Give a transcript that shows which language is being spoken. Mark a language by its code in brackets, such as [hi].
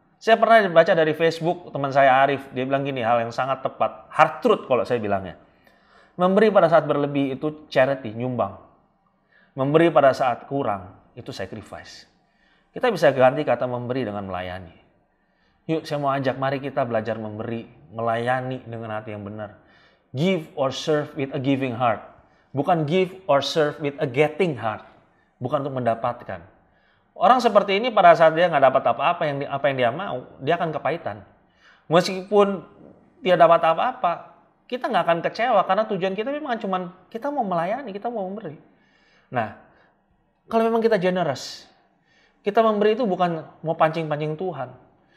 [id] Saya pernah baca dari Facebook teman saya Arif, dia bilang gini, hal yang sangat tepat, [en] hard truth [id] kalau saya bilangnya. Memberi pada saat berlebih itu charity, nyumbang. Memberi pada saat kurang itu sacrifice. Kita bisa ganti kata memberi dengan melayani. Yuk, saya mau ajak, mari kita belajar memberi, melayani dengan hati yang benar. [en] Give or serve with a giving heart. Bukan give or serve with a getting heart. [id] Bukan untuk mendapatkan. Orang seperti ini pada saat dia nggak dapat apa-apa apa yang dia mau, dia akan kepahitan. Meskipun dia dapat apa-apa, kita nggak akan kecewa karena tujuan kita memang cuma kita mau melayani, kita mau memberi. Nah, kalau memang kita generous, kita memberi itu bukan mau pancing-pancing Tuhan.